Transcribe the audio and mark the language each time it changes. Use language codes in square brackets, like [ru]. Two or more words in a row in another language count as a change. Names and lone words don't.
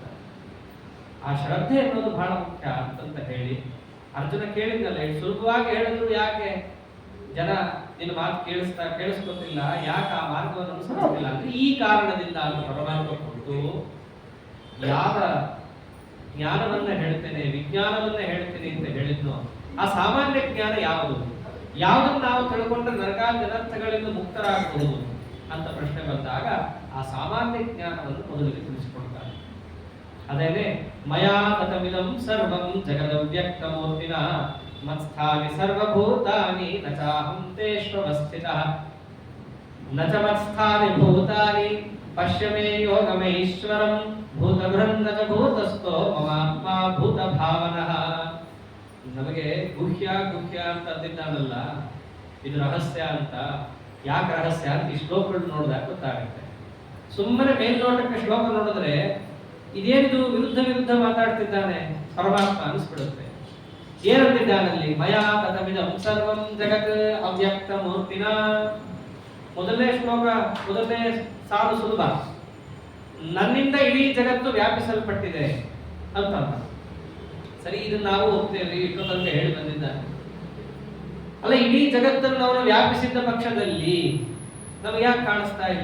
[kn] ಆ ಶ್ರದ್ಧೆ ಅನ್ನೋದು ಬಹಳ ಮುಖ್ಯ ಅಂತಂತ ಹೇಳಿ ಅರ್ಜುನ ಕೇಳಿದ್ನಲ್ಲ, ಸುಲಭವಾಗಿ ಹೇಳಿದ್ರು ಯಾಕೆ ಜನ ನಿನ್ನ ಮಾತು ಕೇಳಿಸ್ಕೊತಿಲ್ಲ, ಯಾಕೆ ಆ ಮಾರ್ಗವನ್ನು ಅನುಸರಿಸ್ತಿಲ್ಲ ಅಂದ್ರೆ ಈ ಕಾರಣದಿಂದ ಅಂತ ಪರಮಾತ್ಮ ಕೊಟ್ಟು ಯಾವ ಜ್ಞಾನವನ್ನ ಹೇಳ್ತೇನೆ, ವಿಜ್ಞಾನವನ್ನ ಹೇಳ್ತೇನೆ ಅಂತ ಹೇಳಿದ್ನೋ ಆ ಸಾಮಾನ್ಯ ಜ್ಞಾನ ಯಾವುದು, ಯಾವುದನ್ನು ನಾವು ತಿಳ್ಕೊಂಡ್ರೆ ನರಕಾದ್ಯನರ್ಥಗಳಿಂದ ಮುಕ್ತರಾಗಬಹುದು ಅಂತ ಪ್ರಶ್ನೆ ಬಂದಾಗ ಆ ಸಾಮಾನ್ಯ ಜ್ಞಾನವನ್ನು ಮೊದಲಿಗೆ ತಿಳಿಸಿಕೊಡ್ತಾರೆ. [sa] ಅದೇನೆ ಮಯಾ ತತಮಿದಂ ಸರ್ವಂ ಜಗದವ್ಯಕ್ತಮೂರ್ತಿನ ಮತ್ಸ್ಥಾನಿ ಸರ್ವಭೂತಾನಿ ನ ಚಾಹಂ ತೇಷ್ವಸ್ಥಿತಃ ನ ಚ ಮತ್ಸ್ಥಾನಿ ಭೂತಾನಿ ಪಶ್ಯ ಮೇ ಯೋಗಮೈಶ್ವರಂ ಭೂತಭೃನ್ನ ಚ ಭೂತಸ್ಥೋ ಮಮಾತ್ಮ ಭೂತ ಭಾವನಃ. [kn] ನಮಗೆ ಗುಹ್ಯ ಗುಹ್ಯ ಅಂತ ಅಂದಿದ್ದಾನಲ್ಲ, ಇದು ರಹಸ್ಯ ಅಂತ. ಯಾಕೆ ರಹಸ್ಯ ಅಂತ ಈ ಶ್ಲೋಕಗಳು ನೋಡಿದಾಗ ಗೊತ್ತಾಗುತ್ತೆ. ಸುಮ್ಮನೆ ಮೇಲ್ನೋಟಕ್ಕೆ ಶ್ಲೋಕ ನೋಡಿದ್ರೆ ಇದೇನಿದು ವಿರುದ್ಧ ಮಾತಾಡ್ತಿದ್ದಾನೆ ಪರಮಾತ್ಮ ಅನಿಸ್ಬಿಡುತ್ತೆ. ಏನಂತಿದ್ದಾನಲ್ಲಿ? [sa] ಮಯಾ ತತಮಿದಂ ಸರ್ವಂ ಜಗತ್ ಅವ್ಯಕ್ತ ಮೂರ್ತಿನ. [kn] ಮೊದಲನೇ ಶ್ಲೋಕ, ಮೊದಲನೇ ಸಾಲು ಸುಲಭ, ನನ್ನಿಂದ ಇಡೀ ಜಗತ್ತು ವ್ಯಾಪಿಸಲ್ಪಟ್ಟಿದೆ ಅಂತ. ಸರಿ, ಇದನ್ನ ನಾವು ಹೋಗ್ತೇವೆ, ಇಷ್ಟೊಂದು ಹೇಳಿ ಬಂದಿದ್ದಾನೆ. ಅಲ್ಲ, ಇಡೀ ಜಗತ್ತನ್ನು ಅವನು ವ್ಯಾಪಿಸಿದ್ದ ಪಕ್ಷದಲ್ಲಿ ನಮಗೆ ಯಾಕೆ ಕಾಣಿಸ್ತಾ ಇಲ್ಲ?